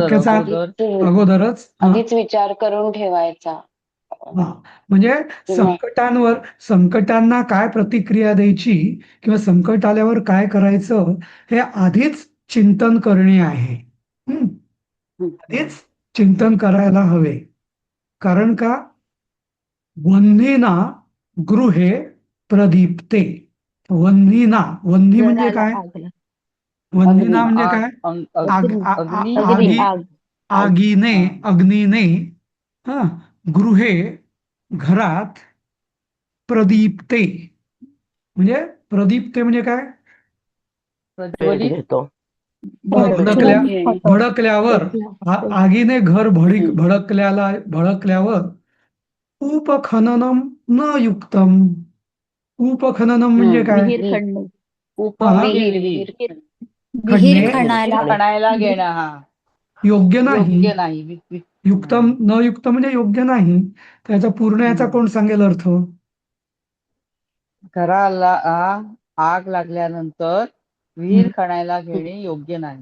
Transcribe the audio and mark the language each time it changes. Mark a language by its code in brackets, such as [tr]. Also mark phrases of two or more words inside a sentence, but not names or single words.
[mr] अगोदर वाक्याचा अगोदर अगोदरच आधीच विचार करून ठेवायचा. हा, म्हणजे की नाही संकटांना काय प्रतिक्रिया द्यायची किंवा संकट आल्यावर काय करायचं हे आधीच चिंतन करणे आहे. हम्म, हं. आधीच चिंतन करायला हवे. कारण का? [sa] वह्नीना गृहे प्रदीप्ते. [mr] वह्नी म्हणजे घराला काय? आग लागली. [sa] वह्नीना [mr] अग्नी म्हणजे आग काय? आग अग्नी अग्नी अग्नी आगी आग आग आगीने, हा. अग्नीने, हा, गृहे घरात, प्रदीप्ते म्हणजे प्रदीप्ते म्हणजे काय? पेट प्रज्वलित. घेतो. भडकल्या पेटवून घेणे. भडकल्यावर, आगीने घर हं. [sa] भडकल्यावर उपखननम न युक्तम. [mr] उपखननम म्हणजे हं. काय? विहीर विहीर खणणे. उप हा, म्हणजे विहीर विहीर. विहीर विहीर खणणे खणायला खणायला घेणं. हा. योग्य नाही. योग्य नाही. [sa] युक्तम न युक्त [mr] म्हणजे योग्य नाही. त्याचा पूर्ण याचा हम्म. कोण सांगेल अर्थ? घराला आग लागल्यानंतर विहीर खणायला घेणे योग्य नाही.